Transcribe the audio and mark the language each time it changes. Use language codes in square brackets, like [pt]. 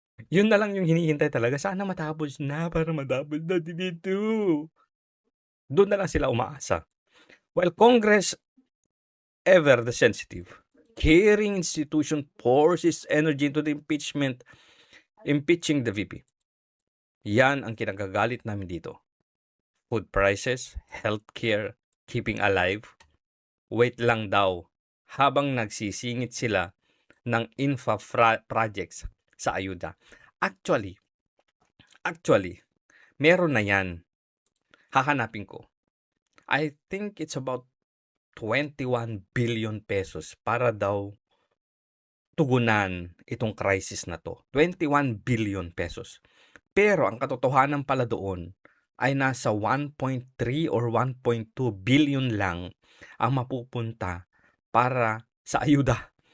[tl] Yun na lang yung hinihintay talaga. Sana matapos na para matapos na dito. Doon na lang sila umaasa. [en] While Congress, ever the sensitive, caring institution pours its energy into the impeaching the VP. [tl] Yan ang kinagagalit namin dito. [en] Food prices, healthcare, keeping alive. [tl] Wait lang daw habang nagsisingit sila ng infra projects sa ayuda. Actually, meron na yan. Hahanapin ko. [en] I think it's about 21 billion pesos [tl] para daw tugunan itong crisis na to. [en] 21 billion pesos. [tl] Pero ang katotohanan pala doon ay nasa 1.3 or 1.2 billion lang ang mapupunta para sa ayuda.